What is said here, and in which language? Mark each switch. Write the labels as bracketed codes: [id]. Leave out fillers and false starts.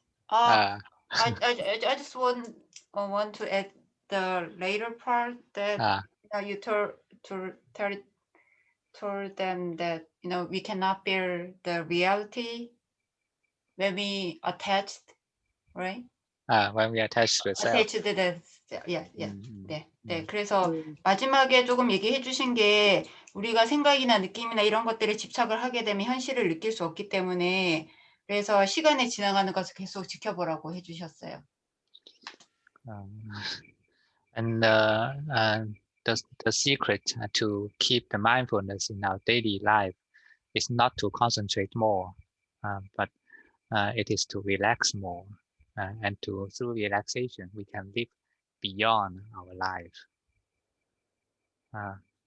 [en] I just want to add the later part that you told them that we cannot bear the reality when we attached, right? When we attach to the self. attached to the 네. [ko] 그래서 마지막에 조금 얘기해 주신 게 우리가 생각이나 느낌이나 이런 것들에 집착을 하게 되면 현실을 느낄 수 없기 때문에 그래서 시간이 지나가는 것을 계속 지켜보라고 해주셨어요. [en] And the secret to keep the mindfulness in our daily life is not to concentrate more, but it is to relax more, and through relaxation we can live beyond our life.